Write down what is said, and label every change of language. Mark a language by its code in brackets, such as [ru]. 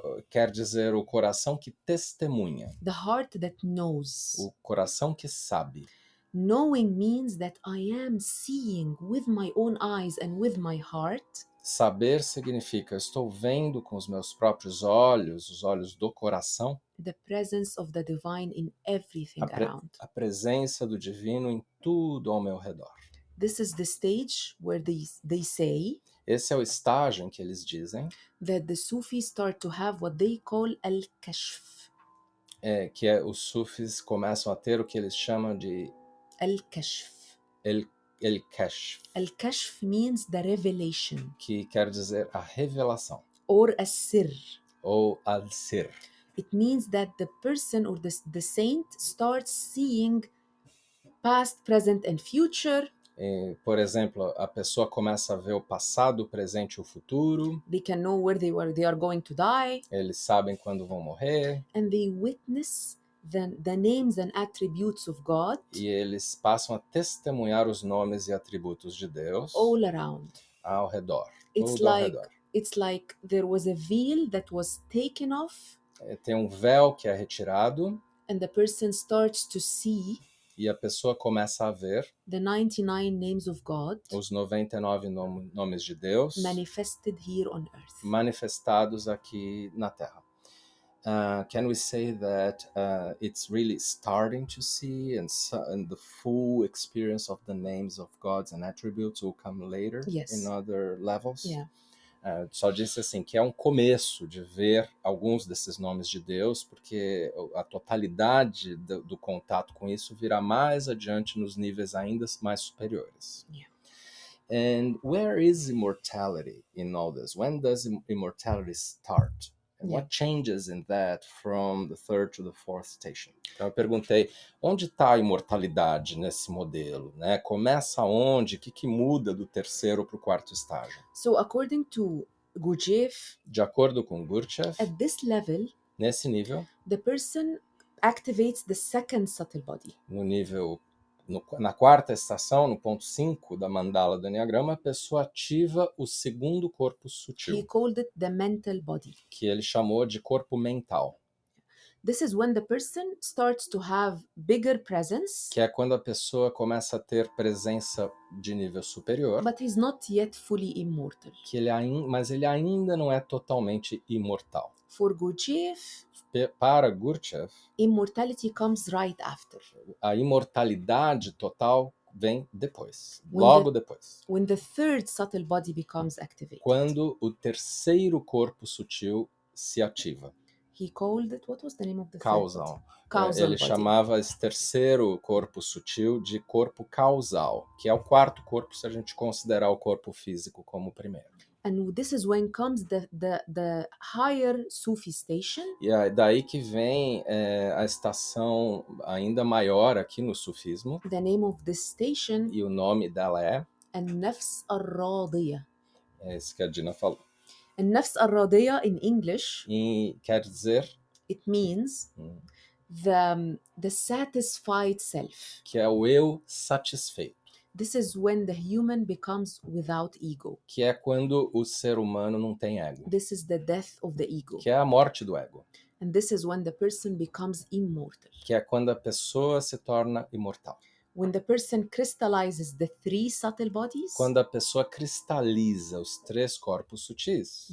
[pt] Quer dizer o coração que testemunha, [en] The heart that knows. [pt] o coração que sabe. [en] Knowing means that I am seeing with my own eyes and with my heart [pt] Saber significa estou vendo com os meus próprios olhos, os olhos do coração, [en] the presence of the divine in everything around. [pt] a presença do divino em tudo ao meu redor. [en] This is the stage where they say [pt] Esse é o estágio em que eles dizem [en] that the Sufis start to have what they call al-kashf. [pt] que os sufis começam a ter o que eles chamam de [ar] Al-kashf. [pt] el-kashf, [en] Al-kashf means the revelation [pt] que quer dizer a revelação, [en] or as-sir. [pt] ou al-sir. [en] It means that the person or the saint starts seeing past, present, and future. [pt] Por exemplo, a pessoa começa a ver o passado, o presente e o futuro. [en] They can know where they are going to die, [pt] Eles sabem quando vão morrer [en] and they witness the names and attributes of God [pt] e eles passam a testemunhar os nomes e atributos de Deus [en] all around. [pt] ao redor, [en] It's [pt] tudo ao [en] like [pt] redor. [en] it's like there was a veil that was taken off, [pt] Tem um véu que é retirado [en] and the person starts to see [pt] e a pessoa começa a ver [en] the 99 names of God [pt] os 99 nomes de Deus [en] manifested here on earth. [pt] manifestados aqui na Terra. [en] Can we say that it's really starting to see and the full experience of the names of gods and attributes will come later Yes. in other levels? Yeah. [pt] Só disse assim que é um começo de ver alguns desses nomes de Deus, porque a totalidade do contato com isso virá mais adiante nos níveis ainda mais superiores. [en] Yeah. And where is immortality in all this? When does immortality start? And Yeah. what changes in that from the third to the fourth station? [pt] Então eu perguntei, onde está a imortalidade nesse modelo? Né? Começa onde? O que muda do terceiro para o quarto estágio? [en] So according to Gurdjieff, [pt] De acordo com Gurdjieff, [en] at this level, [pt] nesse nível, [en] the person activates the second subtle body. [pt] no nível, na quarta estação, no ponto 5 da mandala do Enneagrama, a pessoa ativa o segundo corpo [en] He [pt] sutil, [en] called it the mental body. [pt] que ele chamou de corpo mental, [en] This is when the person starts to have bigger presence, [pt] que é quando a pessoa começa a ter presença de nível superior, [en] but he's not yet fully immortal. [pt] que mas ele ainda não é totalmente imortal. [en] For Gurdjieff, [pt] Para Gurdjieff, [en] immortality comes right after. [pt] a imortalidade total vem depois, [en] When [pt] logo depois. [en] When the third subtle body becomes activated. [pt] Quando o terceiro corpo sutil se ativa. [en] He called it, what was the name of the Causal. third body? Causal [pt] Ele [en] body. [pt] chamava esse terceiro corpo sutil de corpo causal, que é o quarto corpo se a gente considerar o corpo físico como o primeiro. [en] And this is when comes the higher Sufi station. [pt] E é daí que vem a estação ainda maior aqui no sufismo. [en] The name of this station, [pt] E o nome dela é [ar] An-Nafs al-Radiyah. [pt] É isso que a Dina falou. [en] An-Nafs al-Radiyah in English, [pt] E quer dizer [en] it means the satisfied self. [pt] que é o eu satisfeito. [en] This is when the human becomes without ego. [pt] Que é quando o ser humano não tem ego. [en] This is the death of the ego. [pt] Que é a morte do ego. [en] And this is when the person becomes immortal. [pt] Que é quando a pessoa se torna imortal. [en] When the person crystallizes the three subtle bodies, [pt] Quando a pessoa cristaliza os três corpos sutis,